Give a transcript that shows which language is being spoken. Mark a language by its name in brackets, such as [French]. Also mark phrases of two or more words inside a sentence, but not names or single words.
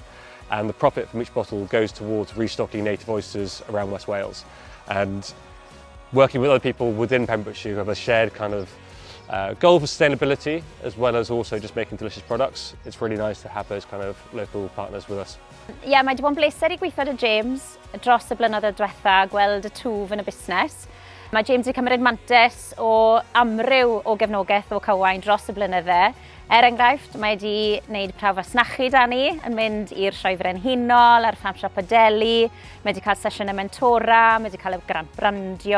[English] And the profit from each bottle goes towards restocking native oysters around West Wales. And working with other people within Pembrokeshire who have a shared kind of goal for sustainability, as well as also just making delicious products, it's really nice to have those kind of local partners with us. [Welsh] Mae wedi bod yn bleser I gweithio 'da James dros y blynyddoedd diwetha, gweld y twf yn y busnes. Mae James wedi cymryd mantais o amryw o gefnogaeth o Cywain dros y blynydde. Enghraifft, mae wedi gwneud prawf fasnachu da ni, yn mynd i'r sioe frenhinol, ar Farm Shop a Deli, mae wedi cael sesiynau mentora, mae wedi cael y grant brandio.